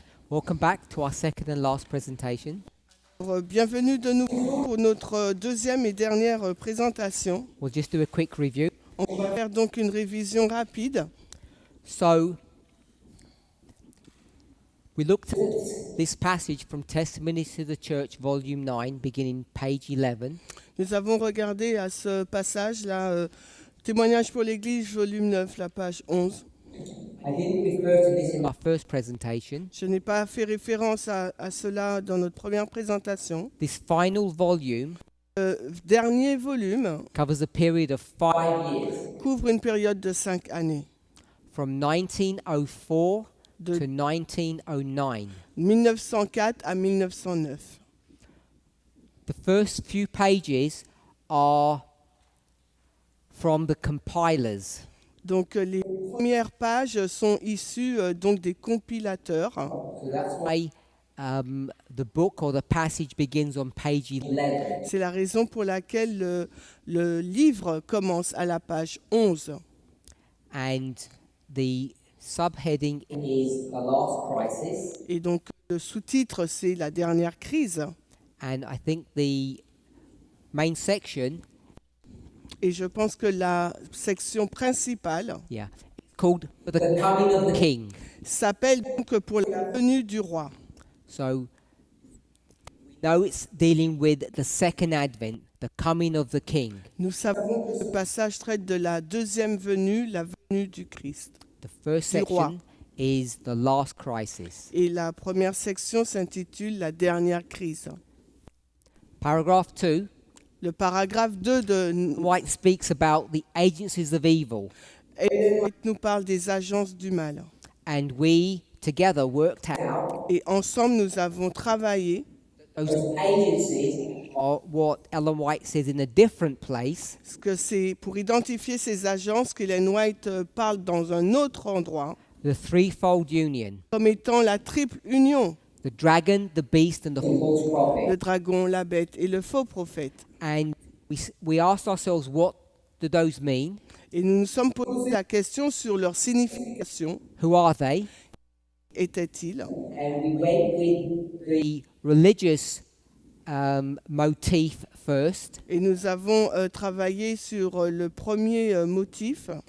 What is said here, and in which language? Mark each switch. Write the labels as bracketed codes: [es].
[en] Welcome back to our second and last presentation. [fr] Alors, bienvenue de nouveau pour notre deuxième et dernière présentation. [en] We'll just do a quick review. [fr] On va faire donc une révision rapide. [en] So, we looked at this passage from Testimonies to the Church, Volume 9, beginning page 11. [fr] Nous avons regardé à ce passage-là, Témoignage pour l'Église, volume 9, la page 11. [en] I didn't refer to this in my first presentation. [fr] Je n'ai pas fait référence à cela dans notre première présentation. [en] This final volume [fr] Dernier volume [en] covers a period of 5 years, [fr] couvre une période de 5 années, [en] from 1904 [fr] de [en] to 1909. [fr] 1904 à 1909. [en] The first few pages are from the compilers. [fr] Donc les premières pages sont issues donc des compilateurs. [en] So that's why the book or the passage begins on page 11. [fr] C'est la raison pour laquelle le livre commence à la page 11. [en] And the subheading is The Last Crisis. [fr] Et donc le sous-titre, c'est la dernière crise. [en] And I think the main section, [fr] Et je pense que la section principale [en] called The Coming of the King. [fr] s'appelle donc pour la venue du roi. [en] So we know it's dealing with the second advent, the coming of the King. [fr] Nous savons que ce passage traite de la deuxième venue, la venue du Christ. [en] The first [fr] Du roi. [en] section is the last crisis. [fr] Et la première section s'intitule La dernière crise. [en] Paragraph 2, [fr] Le paragraphe 2 de [en] White speaks about the agencies of evil, [fr] Ellen White nous parle des agences du mal. [en] and we together worked out [fr] Et ensemble, nous avons travaillé. [en] those agencies are what Ellen White says in a different place, [fr] Ce que c'est pour identifier ces agences qu'Ellen White parle dans un autre endroit, [en] the threefold union, [fr] comme étant la triple union, [en] the dragon, the beast, and the false prophet. [fr] le dragon, la bête et le faux prophète. [en] And we asked ourselves, what do those mean? [fr] Et nous nous sommes posé la question sur leur signification. [en] Who are they? [fr] Était-il? [en] And we went with the religious motif first, [fr] Et nous avons travaillé sur le premier motif,